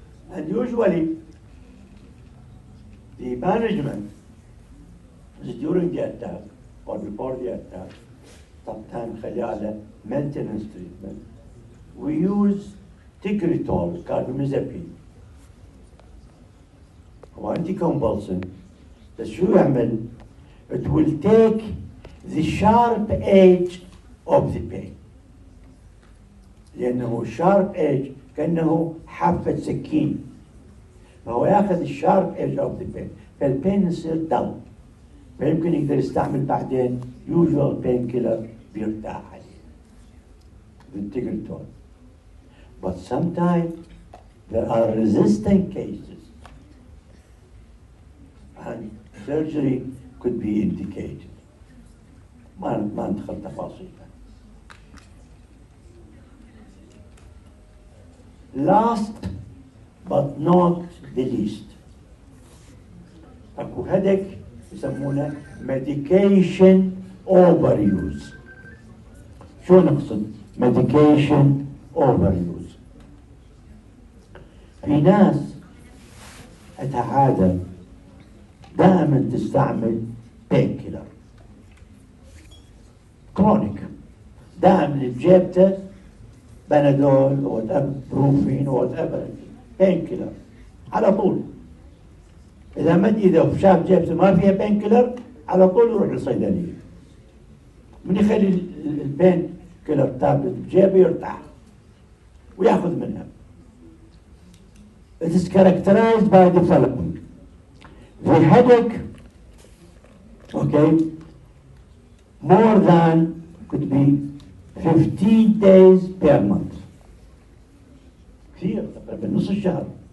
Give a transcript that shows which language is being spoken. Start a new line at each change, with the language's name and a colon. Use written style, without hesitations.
English: And usually the management is during the attack or before the attack, sometimes
Arabic: خلال
English: maintenance treatment. We use Tigritol, carbamazepine, or anticonvulsant.
Arabic: بس شو يعمل؟
English: It will take the sharp edge of the pain.
Arabic: لأنه
English: sharp edge
Arabic: كأنه حافة سكين. فهو ياخذ
English: الشارب edge of the pain.
Arabic: فالبين يصير
English: dull.
Arabic: فيمكن يقدر يستعمل بعدين
English: usual pain killer
Arabic: بيرتاح عليه. بالتيجرتول.
English: But sometimes there are resistant cases. And surgery could be indicated.
Arabic: ما ندخل تفاصيل.
English: Last but not the least,
Arabic: اكو
English: headache
Arabic: يسمونه
English: medication overuse.
Arabic: شو نقصد
English: medication overuse؟
Arabic: في ناس عندها عادة دائما تستعمل
English: pain killer.
Arabic: كرونيك دائما اللي بجيبته بنادول وات ايفر بروفين وات ايفر بين كيلر على طول. اذا شاف جيبته ما فيها بين كيلر على طول يروح للصيدليه. من يخلي البين كيلر تابلت بجيبه يرتاح وياخذ منها.
English: It is characterized by the following. The headache, okay, more than could be 15 days per month.
Arabic: كثير تقريبا نص الشهر.